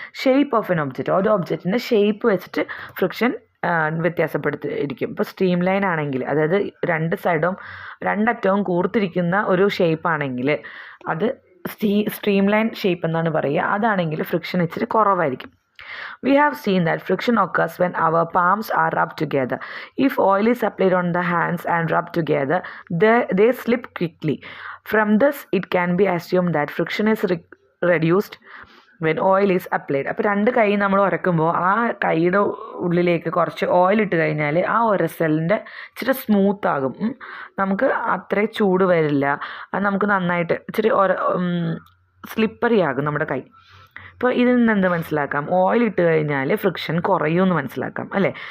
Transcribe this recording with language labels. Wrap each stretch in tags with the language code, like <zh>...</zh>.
<en>shape of an object,</en> <ml>ഒരു ഒബ്ജക്റ്റിൻ്റെ shape വെച്ചിട്ട് friction വ്യത്യാസപ്പെടുത്തിയിരിക്കും. ഇപ്പോൾ സ്ട്രീം ലൈൻ ആണെങ്കിൽ, അതായത് 2 സൈഡും 2 അറ്റവും കൂർത്തിരിക്കുന്ന ഒരു ഷേപ്പാണെങ്കിൽ അത് സ്ട്രീം ലൈൻ ഷേപ്പ് എന്നാണ് പറയുക. അതാണെങ്കിൽ ഫ്രിക്ഷൻ ഇച്ചിരി കുറവായിരിക്കും.</ml> <en>We have seen that friction occurs when our palms are rubbed together. If oil is applied on the hands and rubbed together, they slip quickly. From this, it can be assumed that friction is reduced when oil is applied.</en> <ml>അപ്പോൾ രണ്ട് കൈ നമ്മൾ ഉരക്കുമ്പോൾ ആ കൈയുടെ ഉള്ളിലേക്ക് കുറച്ച് oil ഇട്ട് കഴിഞ്ഞാൽ ആ ഉരസലിൻ്റെ ഇച്ചിരി സ്മൂത്ത് ആകും. നമുക്ക് അത്രയും ചൂട് വരില്ല. അത് നമുക്ക് നന്നായിട്ട് ഇച്ചിരി സ്ലിപ്പറി ആകും നമ്മുടെ കൈ. ഇപ്പോൾ ഇതിൽ നിന്ന് എന്ത് മനസ്സിലാക്കാം? ഓയിൽ ഇട്ട് കഴിഞ്ഞാൽ ഫ്രിക്ഷൻ കുറയുമെന്ന് മനസ്സിലാക്കാം അല്ലേ?</ml>